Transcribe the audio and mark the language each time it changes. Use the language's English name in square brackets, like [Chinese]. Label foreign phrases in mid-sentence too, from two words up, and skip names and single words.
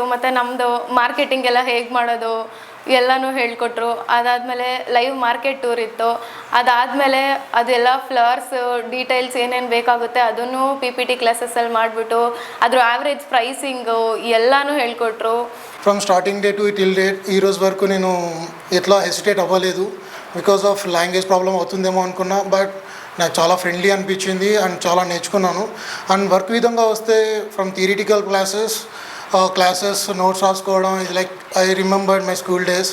[Kannada] ಮತ್ತು ನಮ್ಮದು ಮಾರ್ಕೆಟಿಂಗ್ ಎಲ್ಲ ಹೇಗೆ ಮಾಡೋದು ಎಲ್ಲನೂ ಹೇಳ್ಕೊಟ್ರು. ಅದಾದಮೇಲೆ [English] live market tour [Kannada] ಇತ್ತು. ಅದಾದಮೇಲೆ ಅದೆಲ್ಲ [English] flowers details [Kannada] ಏನೇನು ಬೇಕಾಗುತ್ತೆ ಅದನ್ನು PPT ಕ್ಲಾಸಸ್ಸಲ್ಲಿ ಮಾಡಿಬಿಟ್ಟು ಅದ್ರ [English] average pricing [Kannada] ಎಲ್ಲನೂ ಹೇಳ್ಕೊಟ್ರು. [English] from starting day to till date [Telugu] ఈ రోజు వరకు నేను ఎట్లా హెసిటేట్ అవ్వలేదు. [English] because of language problem [Telugu] అవుతుందేమో అనుకున్నా. బట్ నాకు చాలా ఫ్రెండ్లీ అనిపించింది అండ్ చాలా నేర్చుకున్నాను. అండ్ వర్క్ విధంగా వస్తే [English] from theoretical classes notes [Telugu] రాసుకోవడం ఇది [English] like I remembered my school days.